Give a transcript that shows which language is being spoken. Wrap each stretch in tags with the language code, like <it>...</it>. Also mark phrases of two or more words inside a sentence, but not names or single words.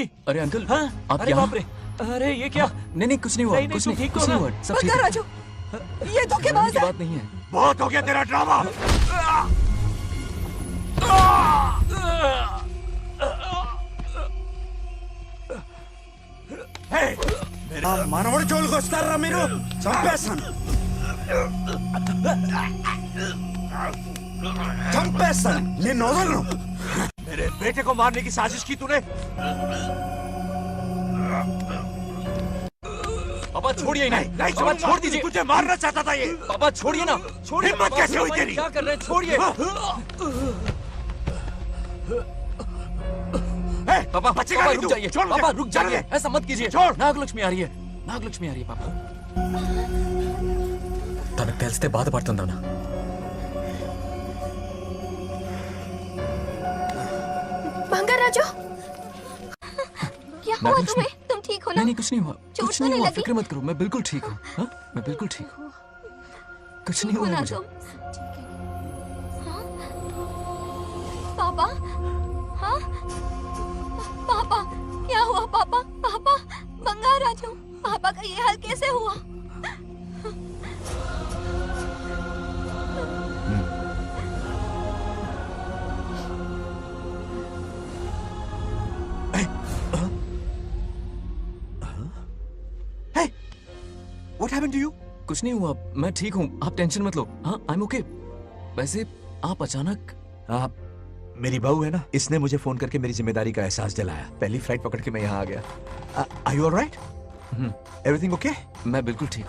<hi>अरे अंकल हाँ? आप अरे यहाँ? बाप रे अरे ये क्या? नहीं कुछ नहीं हुआ नहीं, कुछ तू नहीं ठीक कुछ हो नहीं ना? हुआ सब ठीक है बंगाराजू ये धोखेबाज की है। बात नहीं है बहुत हो गया तेरा ड्रामा</hi> <te>మనవడి జోలికి వస్తారా మీరు చంపేస్తాను చంపేస్తాను నేను వదలను</te> <hi>मेरे बेटे को मारने की साजिश की तूने पापा छोड़िए इन्हें नहीं पापा छोड़ दीजिए तुझे मारना चाहता था ये पापा छोड़िए ना छोड़िए हिम्मत पापा, कैसे हुई पापा, तेरी? क्या कर रहे हैं छोड़िए पापा बचेगा पापा नहीं रुक तू। जाइए छोड़ मुझे, पापा रुक छोड़ जाइए मुझे। ऐसा मत कीजिए छोड़। नागलक्ष्मी आ रही है नागलक्ष्मी आ रही है पापा</hi> <te>తనకు తెలిస్తే బాధపడుతుందన్నా</te> <hi>बंगाराजू क्या हुआ नागलक्ष्मी। तुम्हें? तुम ठीक हो ना? नहीं कुछ नहीं हुआ चोट कुछ तो नहीं नहीं हुआ लगी? फिक्र मत करो मैं बिल्कुल ठीक हूँ हाँ? मैं बिल्कुल ठीक हूँ कुछ नहीं ठीक हो हुआ ना मुझे तुम? हाँ? पापा हाँ पापा क्या हुआ पापा पापा बंगाराजू पापा का ये हाल कैसे हुआ?</hi> <en>What happened to you?</en> <hi>कुछ नहीं हुआ मैं ठीक हूँ आप टेंशन मत लो हाँ</hi> <en>I am okay</en> <hi>वैसे आप अचानक आप मेरी बहू है ना इसने मुझे फोन करके मेरी जिम्मेदारी का एहसास दिलाया पहली फ्लाइट पकड़ के मैं यहाँ आ गया</hi> <en>are you alright everything okay</en> <hi>मैं बिल्कुल ठीक</hi>